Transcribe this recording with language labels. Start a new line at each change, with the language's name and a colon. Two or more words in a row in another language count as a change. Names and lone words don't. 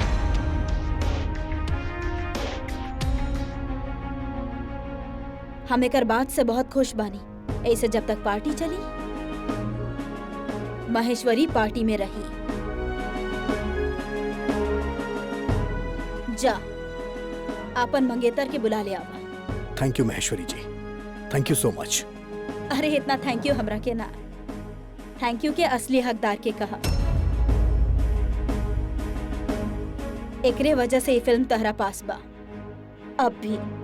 Bhojpuri: हम एकर बात से बहुत खुश बानी। ऐसे जब तक पार्टी चली, महेश्वरी पार्टी में रही। जा आपन मंगेतर के बुला ले आवा।
English: Thank you Maheshwari ji, Thank you so much.
Bhojpuri: अरे इतना
English: thank you
Bhojpuri: हमरा के ना,
English: thank you
Bhojpuri: के असली हकदार के कहा। एकरे वजह से ये फिल्म तहरा पास बा। अब भी